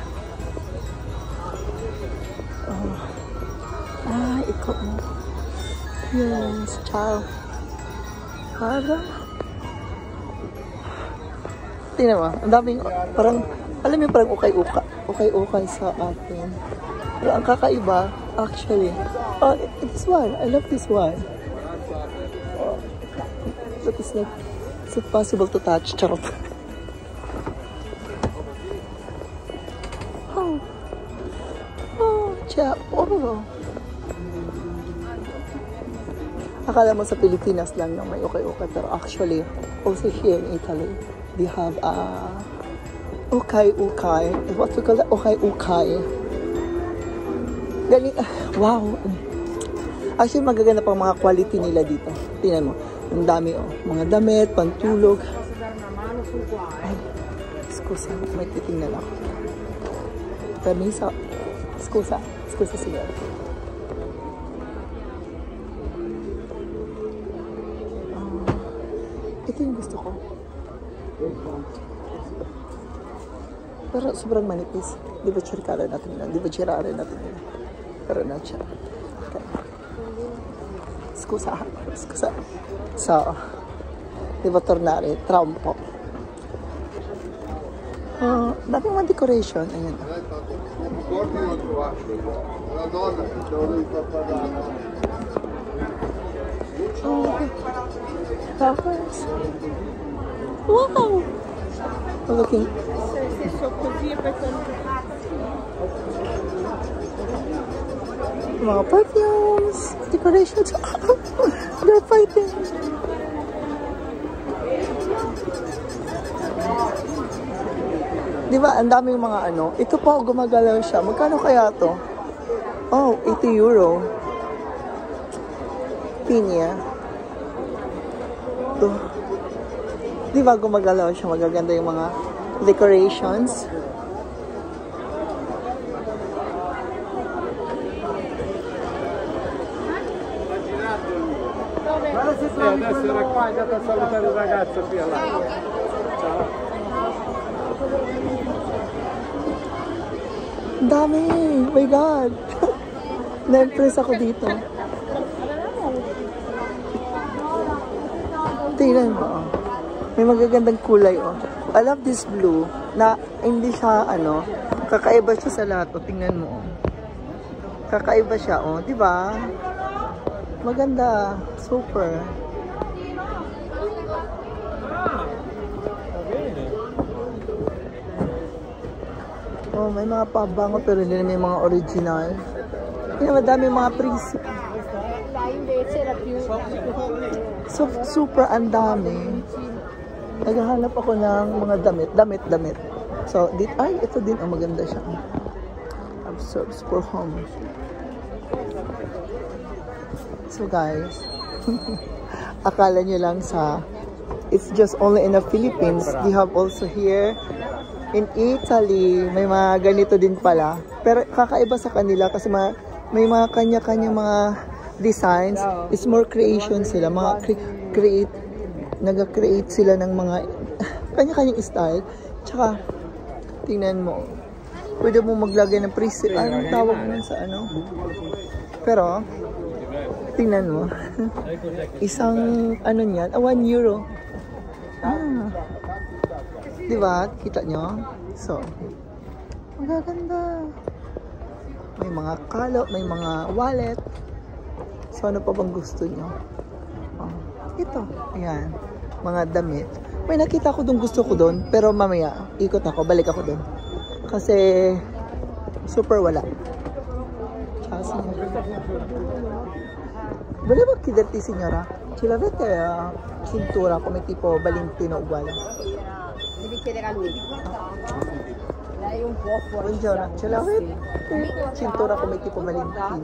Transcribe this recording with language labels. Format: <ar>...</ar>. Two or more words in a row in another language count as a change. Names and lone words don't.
<tl>Ikot mo.</tl> <en>Yes, ciao.</en> <tl>Tingnan mo, ang daming, parang, alam mo parang ukay-ukay sa atin. Pero ang kakaiba,</tl> <en>actually, this one, I love this one. Look, it's like, is it possible to touch?</en> <tl>Charot. Akala mo sa Pilipinas lang na may ukay-ukay,</tl> <en>pero actually, also here in Italy, they have ukay-ukay. What we call that?</en> <tl>Ukay-ukay. Galing, wow. Actually, magaganda pang mga quality nila dito. Tingnan mo, ang dami mga damit, pantulog. Ay, scusa, may titingnan ako. Permiso.</tl> <it>Scusa signor.</it> <tl>Ito yung gusto ko. Pero sobrang manipis. Di ba chirkara natin na? Pero na siya. Okay.</tl> <it>Scusa. So, devo tornare tra un po'.</it> <tl>Dami mga decoration. Ayan.</tl> <en>Flowers. Wow! I'm looking.</en> <tl>Mga perfumes, decorations.</tl> <en>They're fighting.</en> <tl>Di ba, ang daming mga ito pa, gumagalaw siya. Magkano kaya to? Oh, 80 euro. Pinya. Ito. Di ba, gumagalaw siya. Magaganda yung mga decorations.</tl> <it>Adesso era qua, è andato a salutare il ragazzo qui là. Ciao.</it> <tl>Dami!</tl> <en>Oh my God!</en> <tl>Na-impress ako dito. Tingnan mo. May magagandang kulay</tl> <en>I love this blue</en> <tl>na hindi siya kakaiba siya sa lahat. Tingnan mo. Kakaiba siya di ba? Maganda. Super. May mga pabango pero hindi na may mga original. Madami mga prinsip. Super ang dami. Naghahanap ako ng mga damit. So, ito din maganda siya.</tl> <en>Absorbs for home. So guys,</en> <tl>akala nyo lang</tl> <en>it's just only in the Philippines. They have also here in Italy,</en> <tl>may mga ganito din pala. Pero kakaiba sa kanila kasi may mga kanya-kanya mga designs.</tl> <en>It's more creation sila.</en> <tl>Nag-create sila ng mga kanya-kanyang style. Tsaka, tingnan mo. Pwede mo maglagay ng preset. Anong tawag nun sa Pero, tingnan mo. Isang, niyan? 1 euro. Diba? Kita nyo? So, magaganda. May mga kalo, may mga wallet. So, ano pa bang gusto nyo? Oh, ito. Ayan. Mga damit. May nakita ko dun gusto ko dun. Pero mamaya, ikot ako. Balik ako dun. Kasi, super wala.</tl> <it>Volevo chiederti, signora, ce l'avete cintura come tipo Valentino uguale? Devi chiedere a lui. Lei è un po' fuori. Buongiorno, ce l'avete cintura come tipo Valentino?</it>